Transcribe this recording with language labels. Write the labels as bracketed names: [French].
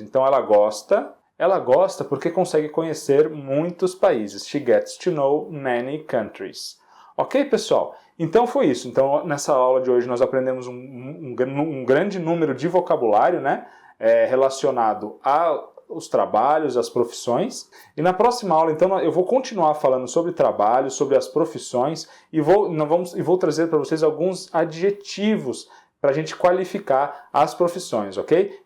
[Portuguese] Então, ela gosta porque consegue conhecer muitos países. [English] She gets to know many countries. [Portuguese] Ok, pessoal? Então foi isso. Então, nessa aula de hoje nós aprendemos um grande número de vocabulário, né, relacionado aos trabalhos, às profissões. E na próxima aula, então, eu vou continuar falando sobre trabalho, sobre as profissões e vou trazer para vocês alguns adjetivos para a gente qualificar as profissões, ok?